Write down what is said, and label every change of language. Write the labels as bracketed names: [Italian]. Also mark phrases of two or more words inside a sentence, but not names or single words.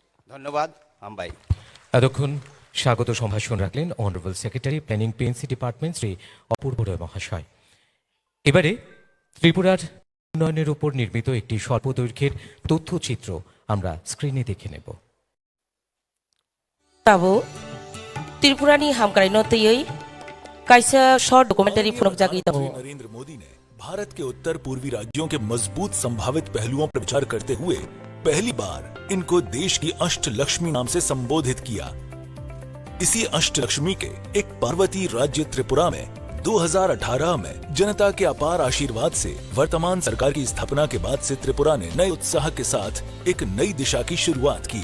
[Bangla] ধন্যবাদ। আমবাই। এতক্ষণ স্বাগত সম্ভাষণ রাখলেন [English] Honourable Secretary Planning PNC Department [Bangla] শ্রী অপূর্ব রয় মহাশয়। এবারে ত্রিপুরার উন্নয়নের উপর নির্মিত একটি স্বল্প দৈর্ঘ্যের তথ্যচিত্র আমরা স্ক্রিনে দেখে নেব। [Kok Borok] ताबो त्रिपुरानी हामकारि नतयै काइसा [English] short documentary [Kok Borok] फुनक जागी तबो [Hindi] नरेंद्र मोदी ने भारत के उत्तर पूर्वी राज्यों के मजबूत संभावित पहलुओं पर विचार करते हुए पहली बार इनको देश की अष्टलक्ष्मी नाम से संबोधित किया। इसी अष्टलक्ष्मी के एक पार्वती राज्य त्रिपुरा में 2018 में जनता के अपार आशीर्वाद से वर्तमान सरकार की स्थापना के बाद से त्रिपुरा ने नए उत्साह के साथ एक नई दिशा की शुरुआत की।